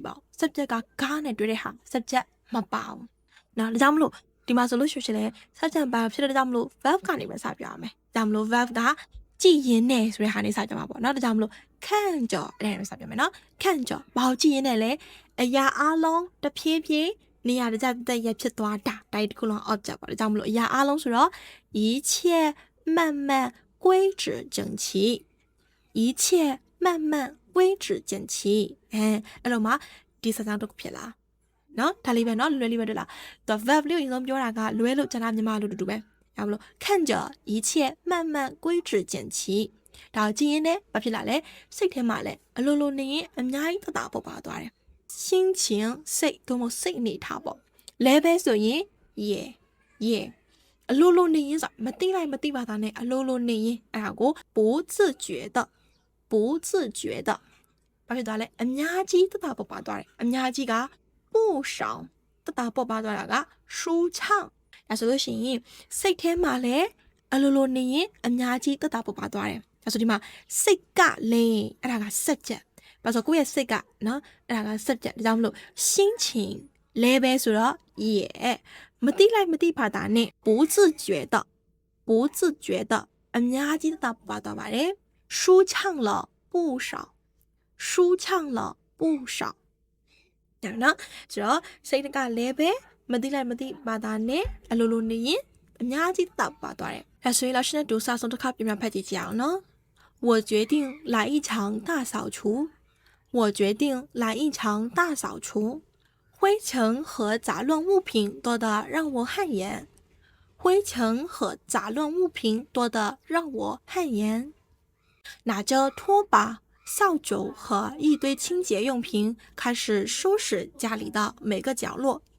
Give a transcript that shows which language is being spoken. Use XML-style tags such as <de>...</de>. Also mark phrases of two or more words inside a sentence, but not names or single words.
<my>ပါဦး subject ကနဲ့တွေ့တဲ့ဟာ subject မပါဘူးနော်ဒါကြောင့်မလို့ဒီမှာဆိုလို့ရှိရင်လည်း subject ပါဖြစ်တဲ့ကြောင့်မလို့ verb ကနေပဲစပြောရမယ်ဒါမှမလို့ verb ကကြည့်ရင်းနဲ့ဆိုတဲ့ဟာနေစကြမှာပေါ့နော်ဒါကြောင့်မလို့看着အဲ့ဒါပဲစပြောမယ်နော်看着ဘာကိုကြည့်ရင်းနဲ့လဲအရာအလုံးတစ်ဖြည်းဖြည်းနေရာတကျတက်ရဖြစ်သွားတာတိုက်တစ်ခုလုံး object ပေါ့ဒါကြောင့်မလို့အရာအလုံးဆိုတော့</my> <zh>一切慢慢规制整齐一切慢慢规制整齐</zh> <my>အဲ့လိုမှာ ဒီစာကြောင်းတစ်ခုဖြစ်လားနော်ဒါလေးပဲနော်လွယ်လေးပဲတွေ့လားသူ verb လေးကိုအရင်ဆုံးပြောတာကလွယ်လို့ကျန်တာမြန်မာလို့တူတူပဲရမလို့</my> <zh>看着一切慢慢归置整齐</zh> <my>ဒါကြည့်ရင်လည်းဘာဖြစ်လာလဲစိတ်ထဲမှာလည်းအလိုလိုနေရင်အများကြီးတပေါက်ပါသွားတယ်心情စိတ်တို့မစိတ်အနေထားပေါ့လဲပဲဆိုရင်ရေအလိုလိုနေရင်ဆိုမသိလိုက်မသိပါသားနဲ့အလိုလိုနေရင်အဲ့ဒါကို</my> <zh>不自觉的</zh> <my>ဘာဖြစ်သွားလဲအများကြီးတပေါက်ပါသွားတယ်အများကြီးက不少တပေါက်ပါသွားတာက舒畅ဒါ ဆိုလို့ရှိရင်စိတ်ထဲမှာလည်းအလိုလိုနေရင်အများကြီးတပေါက်ပါသွားတယ်ဒါဆိုဒီမှာစိတ်ကလည်းအဲ့ဒါကစက်ချက်ဘာလို့ကိုယ့်ရဲ့စိတ်ကနော်အဲ့ဒါကစက်ချက်ဒါကြောင့်မလို့心情လဲပဲဆိုတော့မသိလိုက်မသိပါတာနဲ့</my> <zh>不自觉的</zh> <my>အများကြီးတပါသွားပါတယ်</my> <zh>舒畅了不少</zh> <my>ဒါနော်ဆိုတော့စိတ်ကလဲပဲမသိလိုက်မသိပါတာနဲ့အလိုလိုနေရင်အများကြီးတပါသွားတယ်ဒါဆိုရင်老师နဲ့ဒူစာဆုံးတစ်ခါပြန်ဖတ်ကြည့်ကြအောင်နော်</my> <zh>我决定来一场大扫除灰尘和杂乱物品多得让我汗颜拿着拖把扫帚和一堆清洁用品开始收拾家里的每个角落</zh>